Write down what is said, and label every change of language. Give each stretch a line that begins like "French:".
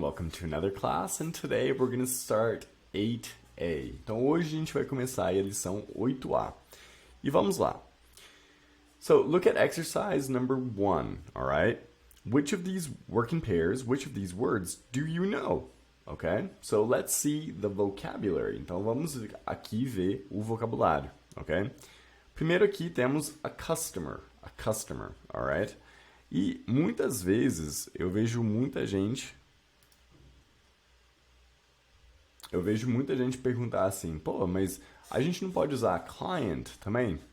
English: Welcome to another class, and today we're going to start 8A.
Portuguese: Então hoje a gente vai começar a lição 8A. E vamos lá.
English: So look at exercise number 1, alright? Which of these working pairs, which of these words do you know? Okay? So let's see the vocabulary.
Portuguese: Então vamos aqui ver o vocabulário, ok? Primeiro aqui temos a customer, alright? E muitas vezes eu vejo muita gente perguntar assim, pô, mas a gente não pode usar client também?